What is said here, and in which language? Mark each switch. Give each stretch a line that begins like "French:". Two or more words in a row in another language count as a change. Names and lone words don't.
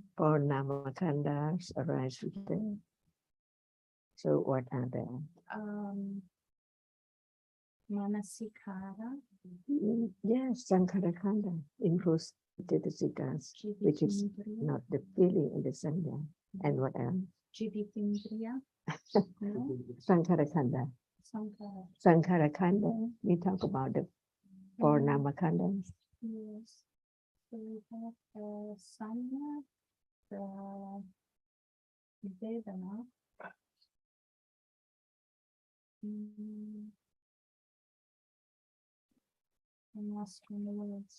English: For namakhandas arise with them. So what are they? Manasikara, Yes,
Pali: Sankhara Khanda
English: includes Jitasikas, which is not the feeling in the Sangha. And what else? Jivitindriya, no?
Pali: Sankhara Khanda.
English: Sankara.
Pali: Sankhara Khanda,
English: we talk about the four Namakhandas. Yes. So we have the Sanya, the Vedana. I'm lost in the words.